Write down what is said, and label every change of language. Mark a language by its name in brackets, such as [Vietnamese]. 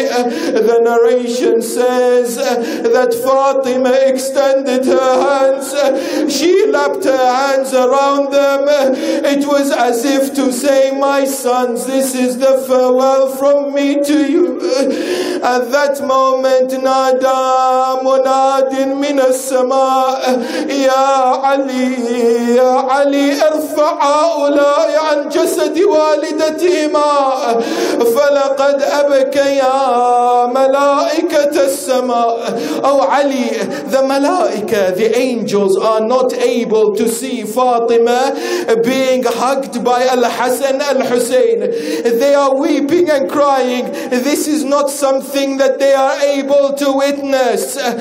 [English] The narration says that Fatima extended her hands. She lapped her hands around them. It was as if to say, "My sons, this is the farewell from me to you." At that moment, [Arabic] nada munadin min as-sama, "Ya علي يا علي ارفع هؤلاء عن جسد والدتهما فلقد أبكيا ملائكة السماء." [English] Oh Ali, the malaika, the angels are not able to see Fatima being hugged by Al-Hassan, Al-Hussein. They are weeping and crying. This is not something that they are able to witness.